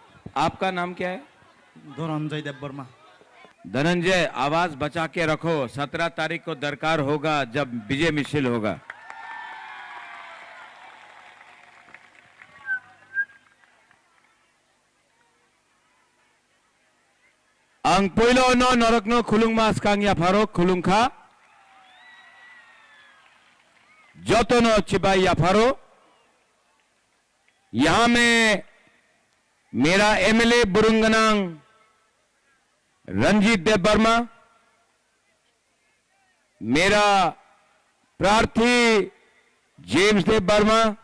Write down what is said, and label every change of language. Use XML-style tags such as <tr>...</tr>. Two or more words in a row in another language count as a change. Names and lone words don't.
<hi>आपका नाम क्या है? धनंजय देव वर्मा। धनंजय, आवाज बचा के रखो। 17 तारीख को दरकार होगा जब विजय मिছিল होगा।</hi> <trp>Ang puilo no norokno khulung mas kang ya farok khulung kha jotono chibai ya faro।</trp> <hi>यहां में मेरा एमएलए बुरुंगनांग रंजीत देव वर्मा, मेरा प्रार्थी जेम्स देव वर्मा,</hi>